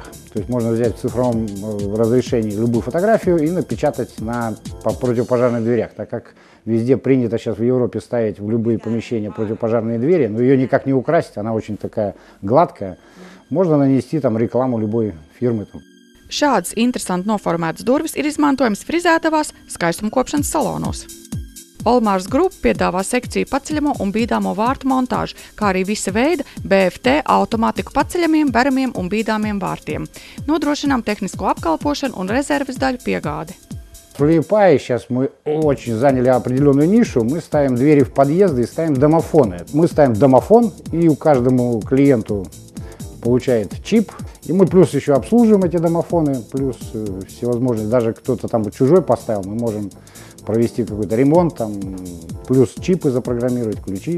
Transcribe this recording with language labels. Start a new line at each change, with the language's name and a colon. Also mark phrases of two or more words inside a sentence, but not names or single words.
Russian: То есть можно взять в цифровом разрешении любую фотографию и напечатать по противопожарных дверях, так как везде принято сейчас в Европе ставить в любые помещения противопожарные двери, но ее никак не украсить, она очень такая гладкая. Можно нанести там рекламу любой фирмы.
Latvian: Šādas interesanti noformētas durvis ir izmantojams frizētavās, skaistumkopšanas salonos. Olmars Group piedāvā sekciju paceļamo un bīdāmo vārtu montāžu, kā arī visa veida BFT automātiku paceļamiem, beramiem un bīdāmiem vārtiem. Nodrošinām tehnisko apkalpošanu un rezerves daļu piegādi.
Russian: В Liepāji сейчас мы очень заняли определенную нишу, мы ставим двери в подъезды и ставим домофоны. Мы ставим домофон, и у каждому клиенту получает чип, и мы плюс еще обслуживаем эти домофоны, плюс всевозможные, даже кто-то там чужой поставил, мы можем провести какой-то ремонт, там, плюс чипы запрограммировать, ключи.